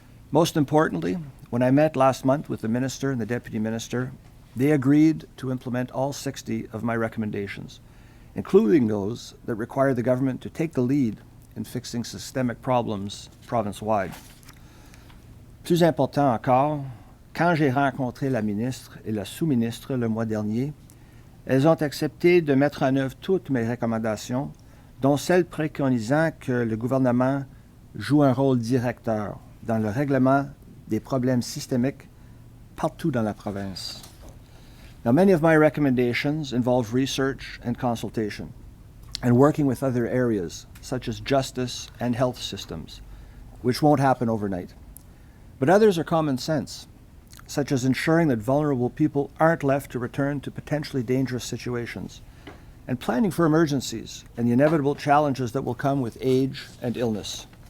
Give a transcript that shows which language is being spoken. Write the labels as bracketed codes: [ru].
[en] Most importantly, when I met last month with the Minister and the Deputy Minister, they agreed to implement all 60 of my recommendations, including those that require the government to take the lead in fixing systemic problems province-wide. [fr] Plus important encore, quand j'ai rencontré la ministre et la sous-ministre le mois dernier, elles ont accepté de mettre en œuvre toutes mes recommandations, dont celle préconisant que le gouvernement joue un rôle directeur dans le règlement des problèmes systémiques partout dans la province. [en] Now, many of my recommendations involve research and consultation, and working with other areas, such as justice and health systems, which won't happen overnight. But others are common sense, such as ensuring that vulnerable people aren't left to return to potentially dangerous situations, and planning for emergencies and the inevitable challenges that will come with age and illness.